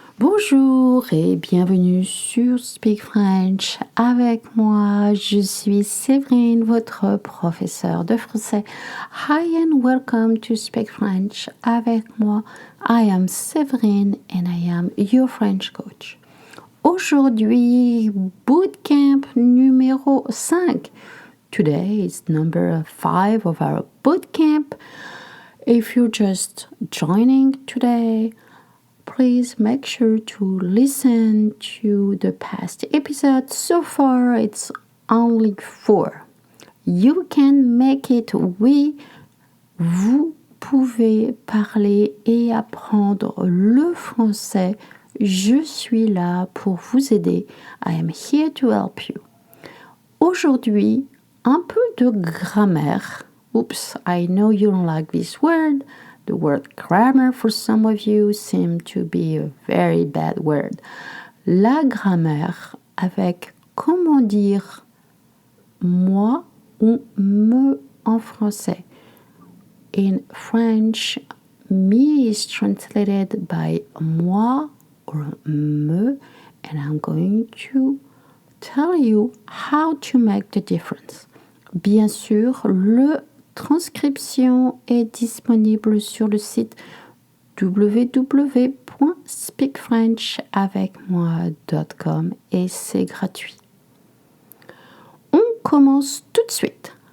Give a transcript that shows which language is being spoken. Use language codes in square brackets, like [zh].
[fr] Bonjour et bienvenue sur Speak French avec moi. Je suis Séverine, votre professeure de français. [en] Hi and welcome to Speak French avec moi. I am Séverine and I am your French coach. [fr] Aujourd'hui, bootcamp numéro 5. [en] Today is number 5 of our bootcamp. If you're just joining today, please make sure to listen to the past episodes. So far, it's only 4. You can make it. [fr] Oui, vous pouvez parler et apprendre le français. Je suis là pour vous aider. [en] I am here to help you. [fr] Aujourd'hui, un peu de grammaire. [en] Oops, I know you don't like this word. The word grammar for some of you seem to be a very bad word. [fr] La grammaire avec comment dire moi ou me en français. [en] In French, me is translated by moi or me, and I'm going to tell you how to make the difference. [fr] Bien sûr, le transcription est disponible sur le site www.speakfrenchavecmoi.com et c'est gratuit. On commence tout de suite.